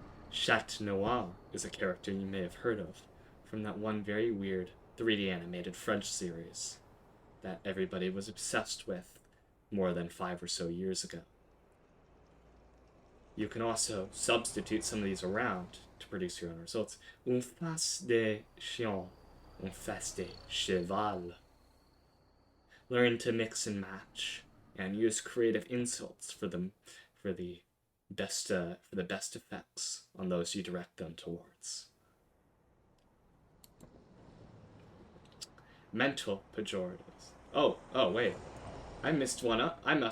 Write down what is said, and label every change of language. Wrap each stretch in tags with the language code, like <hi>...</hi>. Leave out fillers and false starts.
<en>Chat Noir is a character you may have heard of from that one very weird 3D animated French series that everybody was obsessed with more than 5 or so years ago. You can also substitute some of these around to produce your own results.</en> <fr>Un face de chien, un face de cheval.</fr> <en>Learn to mix and match and use creative insults for the best effects on those you direct them towards. Mental pejoratives. Oh, wait. I messed one up.</en>